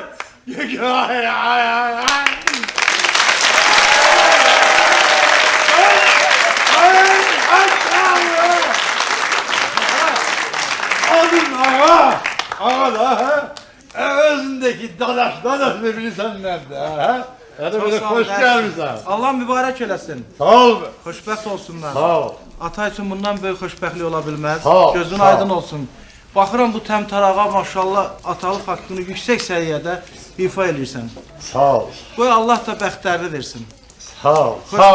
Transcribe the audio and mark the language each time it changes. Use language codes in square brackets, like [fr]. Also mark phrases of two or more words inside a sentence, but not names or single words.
[az] Ay ay ay ay. Adın ağa da ha. Özündeki dadaşlarını bilirsen nerede ha? [tr] Hadi böyle [az] sağ ol, hoş gelmişsin. Allah mübarək eləsin. Sağ ol. Xoşbəxt olsunlar. Sağ ol. Ata üçün bundan böyük xoşbəxtlik ola bilməz. Sağ ol, Gözün sağ ol. aydın olsun. Baxıram bu təmtərağa maşallah atalıq haqqını yüksək səviyyədə ifa eləyirsən. Sağ ol. Qoy Allah da bəxtlərini versin. Sağ ol. Sağ ol.